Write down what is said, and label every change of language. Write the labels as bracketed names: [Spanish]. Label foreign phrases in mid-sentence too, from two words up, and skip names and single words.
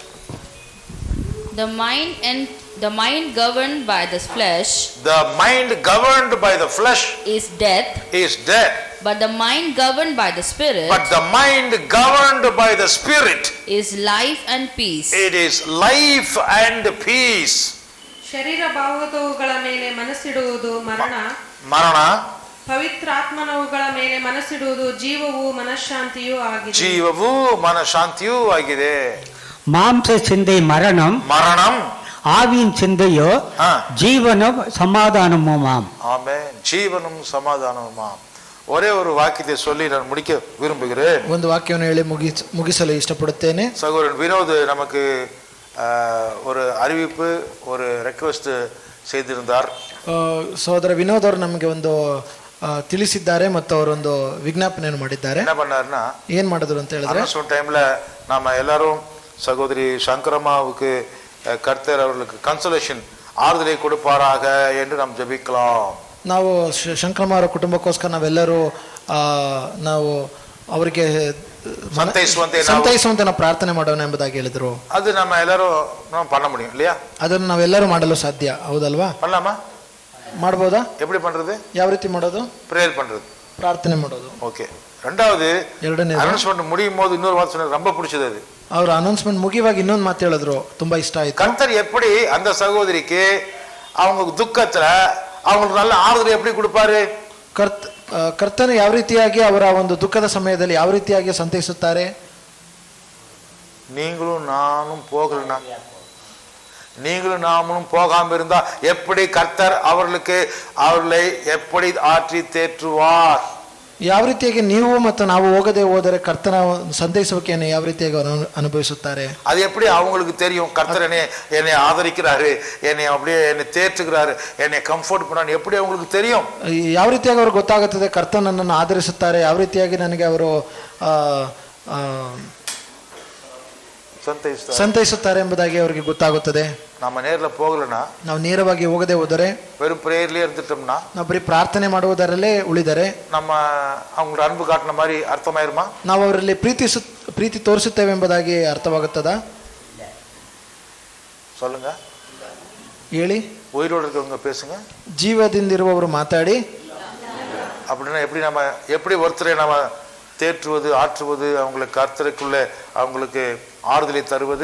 [English] The mind governed by the flesh, is death, but the mind governed by the spirit, is life and peace. It is life and peace. [Kannada] ಶರೀರ ಭಾವದವುಗಳ ಮೇಲೆ ಮನಸ್ಸಿಡುವುದು ಮರಣ, ಪವಿತ್ರಾತ್ಮನವುಗಳ ಮೇಲೆ ಮನಸ್ಸಿಡುವುದು ಜೀವವೂ ಮನಃಶಾಂತಿಯೂ ಆಗಿದೆ. [Tamil] மாம்ச சிந்தை மரணம், ஆவியின் சிந்தையோ ஜீவனும் சமாதானமுமாம். ஆமென். ஜீவனும் சமாதானமுமாம். ஒரே ஒரு வாக்கியத்தை சொல்லி நான் முடிக்க விரும்புகிறேன். [Kannada] ಒಂದು ವಾಕ್ಯವನ್ನು ಹೇಳಿ ಮುಗಿಸಲು ಇಷ್ಟಪಡುತ್ತೇನೆ. [Tamil] சகோதரன் வினோத் நமக்கு ஒரு அறிவிப்பு, ஒரு ರಿಕ್ವೆಸ್ಟ್ செய்திருந்தார். [Kannada] ಸಹೋದರ ವಿನೋದ್ ಅವರು ನಮಗೆ ಒಂದು ತಿಳಿಸಿದ್ದಾರೆ ಮತ್ತು ಅವರೊಂದು ವಿಜ್ಞಾಪನೆಯನ್ನು ಮಾಡಿದ್ದಾರೆ. [Tamil] என்ன பண்ணாருன்னா, [Kannada] ಏನ್ ಮಾಡಿದ್ರು ಅಂತ ಹೇಳಿದ್ರೆ, [Tamil] ஒரு டைம்ல நாம எல்லாரும் சகோதரி சங்கரம்மாவுக்கு கர்த்தர் அவர்களுக்கு கன்சோலேஷன் ஆறுதலை கொடுப்பாராக என்று நாம் ஜெபிக்கலாம். [Kannada] ನಾವು ಶಂಕರಮ್ಮ ಅವರ ಕುಟುಂಬಕ್ಕೋಸ್ಕರ ನಾವೆಲ್ಲರೂ ನಾವು ಅವರಿಗೆ ಸಂತೈಸುವಂತೆ ನಾವು ಪ್ರಾರ್ಥನೆ ಮಾಡೋಣ ಎಂಬುದಾಗಿ ಹೇಳಿದ್ರು. ಅದು ನಮ್ಮ ಎಲ್ಲರೂ ನಾವು [Tamil] பண்ண முடியும் இல்லையா? [Kannada] ಅದನ್ನು ನಾವೆಲ್ಲರೂ ಮಾಡಲು ಸಾಧ್ಯ, ಹೌದಲ್ವಾ? [Tamil] பண்ணலாமா? [Kannada] ಮಾಡಬಹುದಾ? [Tamil] எப்படி பண்றது? [Kannada] ಯಾವ ರೀತಿ ಮಾಡೋದು? [Tamil] பிரேயர் பண்றது, [Kannada] ಪ್ರಾರ್ಥನೆ ಮಾಡೋದು. [Tamil] ಓಕೆ. ரெண்டாவது, [Kannada] ಎರಡನೇ [Tamil] ಅನೌನ್ಸ್ಮೆಂಟ್ ಮುಗಿயும் போது இன்னொரு வார்த்தை சொன்னது ரொம்ப பிடிச்சது. அது [Kannada] ಅವ್ರ ಅನೌನ್ಸ್ಮೆಂಟ್ ಮುಗಿಯುವಾಗ ಇನ್ನೊಂದು ಮಾತು ಹೇಳಿದ್ರು, ತುಂಬಾ ಇಷ್ಟ ಆಯ್ತು. [Tamil] கர்த்தர் எப்படி அந்த சகோதரிக்கு அவங்க துக்கத்துல அவங்களுக்கு நல்ல ஆறுதல் எப்படி கொடுப்பாரு? [Kannada] ಕರ್ತನು ಯಾವ ರೀತಿಯಾಗಿ ಅವರ ಒಂದು ದುಃಖದ ಸಮಯದಲ್ಲಿ ಯಾವ ರೀತಿಯಾಗಿ ಸಂತೈಸುತ್ತಾರೆ? [Tamil] நீங்களும் நானும் போகலனா, நீங்களும் நாமும் போகாம இருந்தா எப்படி கர்த்தர் அவர்களை எப்படி ஆற்றி தேற்றுவார்? [Kannada] ಯಾವ ರೀತಿಯಾಗಿ ನೀವು ಮತ್ತು ನಾವು ಹೋಗದೆ ಹೋದರೆ ಕರ್ತನ ಸಂತೈಸುವಿಕೆಯನ್ನು ಯಾವ ರೀತಿಯಾಗಿ ಅನುಭವಿಸುತ್ತಾರೆ? [Tamil] அது எப்படி அவங்களுக்கு தெரியும்? கர்த்தர் என்னை ஆதரிக்கிறாரு, என்னை அப்படியே என்னை தேற்றுகிறாரு, என்னை கம்ஃபர்ட் பண்ணாரு, எப்படி அவங்களுக்கு தெரியும்? [Kannada] ಯಾವ ರೀತಿಯಾಗಿ ಅವ್ರಿಗೆ ಗೊತ್ತಾಗುತ್ತದೆ ಕರ್ತನ ನನ್ನನ್ನು ಆದರಿಸುತ್ತಾರೆ, ಯಾವ ರೀತಿಯಾಗಿ ನನಗೆ ಅವರು ಸಂತೈಸುತ್ತಾರೆ ಎಂಬುದಾಗಿ ಅವರಿಗೆ ಗೊತ್ತಾಗುತ್ತದೆ. [Tamil] நம்ம நேர்ல போகலனா, [Kannada] ನಾವು ನೇರವಾಗಿ ಹೋಗದೆ ಹೋದರೆ, [Tamil] வெறும் பிரேயர்லயே இருந்துட்டோம்னா, [Kannada] ನಾವು ಬರೀ ಪ್ರಾರ್ಥನೆ ಮಾಡುವುದರಲ್ಲೇ ಉಳಿದರೆ [Tamil] நம்ம அவங்களோட அன்பு காட்டின மாதிரி அர்த்தமாயிருமா? [Kannada] ನಾವು ಅವರಲ್ಲಿ ಪ್ರೀತಿ ತೋರಿಸುತ್ತೇವೆ ಎಂಬುದಾಗಿ ಅರ್ಥವಾಗುತ್ತದಾ? [Tamil] சொல்லுங்க, [Kannada] ಹೇಳಿ. [Tamil] உயிரோடு இருக்கவங்க பேசுங்க. [Kannada] ಜೀವದಿಂದಿರುವವರು ಮಾತಾಡಿ. [Tamil] அப்படின்னா எப்படி ஒருத்தரை நம்ம தேற்றுவது, ஆற்றுவது, அவங்களுக்கு கர்த்தருக்குள்ள அவங்களுக்கு ஆறுதல் தருவது,